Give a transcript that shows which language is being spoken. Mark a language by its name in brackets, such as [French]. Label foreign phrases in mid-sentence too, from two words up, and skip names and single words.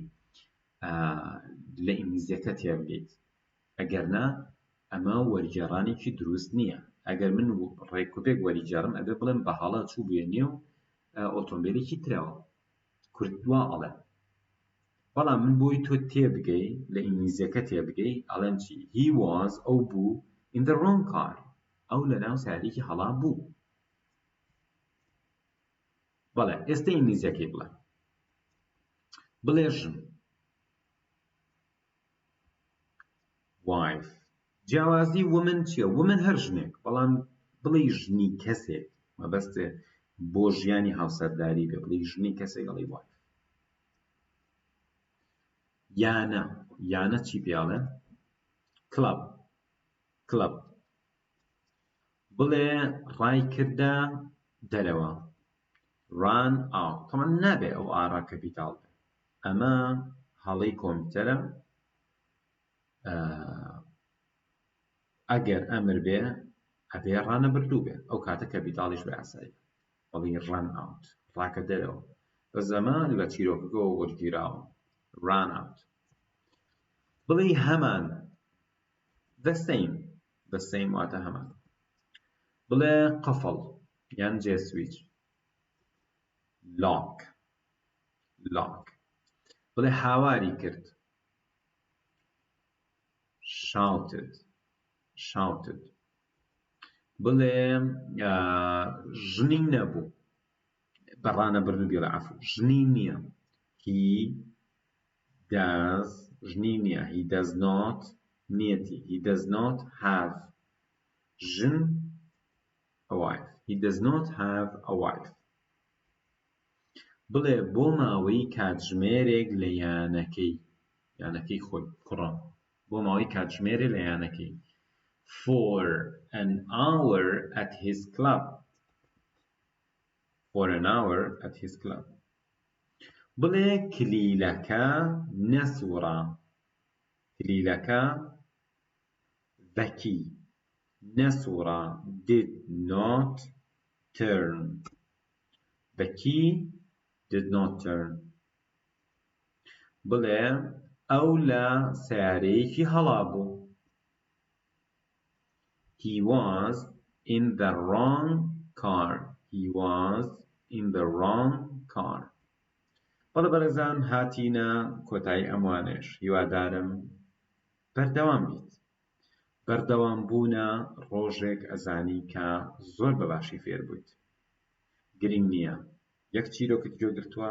[Central Kurdish] لە ئینگلیزیەکە تێبگەیت ئەگەر نا ئەمە وەرگێڕانێکی دروست نییە ئەگەر من ڕێکوپێک وەریگێڕم ئەبێ بڵێم بە هەڵە چوو بووە نێو ئۆتۆمبیلێکی ترەوە کوردوا ئەڵێ بەڵام من بۆی تۆ تێبگەی لە ئینگلیزیەکە تێبگەی ئەڵێم چی [English] he was [Central Kurdish] ئەو بوو [English] in the wrong car [Central Kurdish] ئەو لە ناو سیارەیەکی هەڵا بوو بەڵێ ئێستا ئینگلیزیەکەی بڵێ بڵێ ژن wife جیاوازی woman چییە؟ woman هەر ژنێک بەڵام بڵێ ژنی کەسێک مەبەستێ بۆ ژیانی هاوسەرداری بێ بڵێ ژنی کەسێک ئەڵێ wife یانە یانە چی پێڵێن؟ [English] club club [Central Kurdish] بڵێ ڕای کردە دەرەوە [English] run out [Central Kurdish] تەمان نابێ ئەو ئارا کەپیتاڵ بێ ئەمە هەڵەی کۆمپیوتەرە ئەگەر ئەمر بێ ئەبێ ڕانەبردوو بێ ئەو کاتە کەپیتاڵیش بە ئاسایی بەڵێ [English] run out [Central Kurdish] ڕاکە دەرەوە بە زەمان لە چیرۆکەکەەوە وەرگیراوە [English] run out [Central Kurdish] بڵێ هەمان [English] the same [Central Kurdish] واتە هەمان بڵێ قەفڵ یان جێسویچ lock بڵێ هاواری کرد shouted بڵێ ژنی نەبوو بەڕانەبردن بێڵە عەفو ژنی نییە he [English] does [Central Kurdish] ژنی نییە [English] he does not نیەتی he does not have ژن a wife he does not have a wife [Central Kurdish] بڵێ بۆ ماوەی کاتژمێرێک لە یانەکەی خۆی کوڕە بۆ ماوەی کاتژمێرێک لە یانەکەی [English] for an hour at his club [Central Kurdish] بڵێ کلیلەکە نەسووڕا کلیلەکە [English] the key [Central Kurdish] نەسووڕا [English] did not turn the key did not turn [Central Kurdish] بڵێ ئەو لە سەیارەیەکی هەڵابوو [English] he was in the wrong car [Central Kurdish] بەڵێ بەڕێزان هاتینە کۆتایی ئەموانش هیوادارم بەردەوام بیت بەردەوام بوونە ڕۆژێک ئەزانی کە زۆر بەباشی فێر بوویت گرنگ نییە یەک چیرۆکت گوێگرتووە